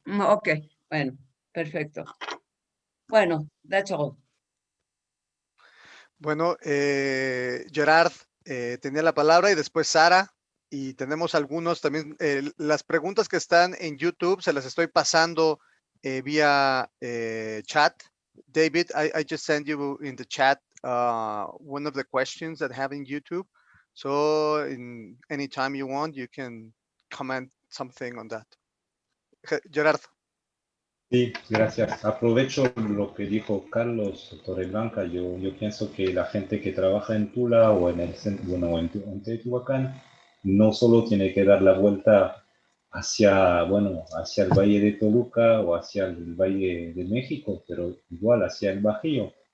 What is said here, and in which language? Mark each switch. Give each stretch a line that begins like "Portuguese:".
Spanish: Ok, bueno, perfecto. Bueno,
English: that's all.
Spanish: Bueno, Gerard tenía la palabra y después Sara. Y tenemos algunos también, las preguntas que están en YouTube se las estoy pasando vía chat.
English: David, I just sent you in the chat one of the questions that I have in YouTube. So anytime you want, you can comment something on that. Gerard.
Spanish: Sí, gracias. Aprovecho lo que dijo Carlos Torreblanca. Yo pienso que la gente que trabaja en Tula o en el centro, bueno, en Teotihuacán, no solo tiene que dar la vuelta hacia el Valle de Toluca o hacia el Valle de México, pero igual hacia el Bajío.